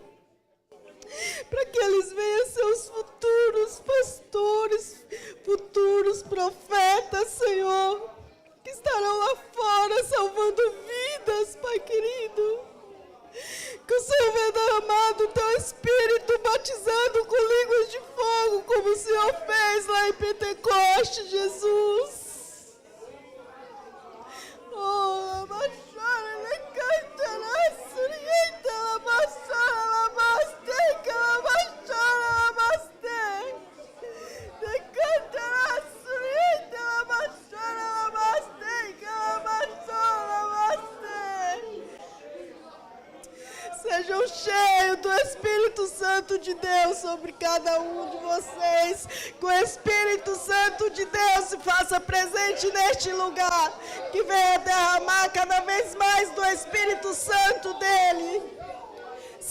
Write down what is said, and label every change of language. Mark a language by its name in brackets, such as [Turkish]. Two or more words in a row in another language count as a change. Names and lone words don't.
[Portuguese] Para que eles venham ser os futuros pastores, futuros profetas, Senhor, que estarão lá fora salvando vidas, Pai querido. Que o Senhor venha derramar do teu Espírito, batizando com línguas de fogo, como o Senhor fez lá em Pentecostes, Jesus. Oh, Labachara, Lecantará, Surieta, Labachara, Labaste, Labachara, Labaste. Lecantará, Surieta, Labachara, Labaste, Labachara, Labaste. Sejam cheios do Espírito Santo de Deus sobre cada um de vocês. Que o Espírito Santo de Deus se faça presente neste lugar. Que venha derramar cada vez mais do Espírito Santo dele.